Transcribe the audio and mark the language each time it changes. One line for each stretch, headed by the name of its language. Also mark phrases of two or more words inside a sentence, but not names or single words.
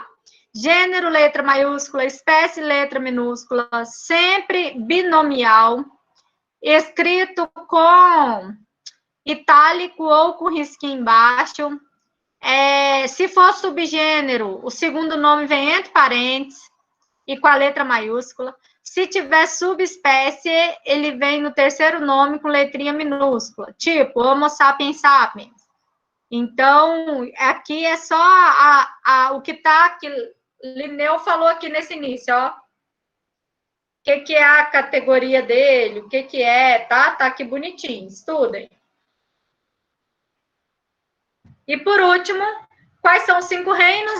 Portuguese: Gênero, letra maiúscula, espécie, letra minúscula, sempre binomial, escrito com itálico ou com risquinho embaixo. Se for subgênero, o segundo nome vem entre parênteses e com a letra maiúscula. Se tiver subespécie, ele vem no terceiro nome com letrinha minúscula, tipo Homo sapiens sapiens. Então, aqui é só o que está aqui. Linneu falou aqui nesse início, ó. O que é a categoria dele, o que é, tá? Tá aqui bonitinho, estudem. E por último, quais são os 5 reinos?